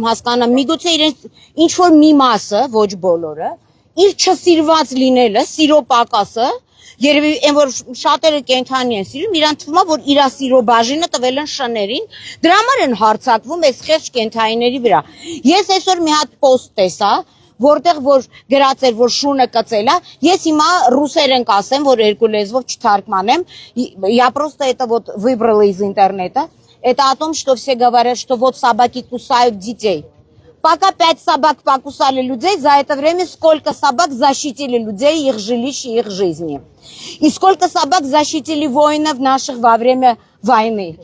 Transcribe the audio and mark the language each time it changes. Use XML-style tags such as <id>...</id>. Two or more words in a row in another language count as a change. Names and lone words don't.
<hy>հասկանալ, միգուցե իրենց ինչ որ մի մասը, ոչ բոլորը, իր չսիրված լինելը, սիրո պակասը, երևի այն որ շատերը կենթանի են սիրում, իրան թվում է, որ իր սիրո բաժինը տվել են շներին, դրա համար են հարձակվում այս խեղճ կենթանիների վրա։ Ես այսօր մի հատ պոստ տեսա, որտեղ որ գրած էր, որ շունը կծել է, ես հիմա ռուսերեն կասեմ, որ երկու լեզվով չթարգմանեմ,</hy> <ru>я просто это вот выбрала из интернета, это о том, что все говорят, что вот собаки кусают детей. Пока 5 собак покусали людей, за это время сколько собак защитили людей, их жилищ и их жизни. И сколько собак защитили воинов наших во время войны.</ru>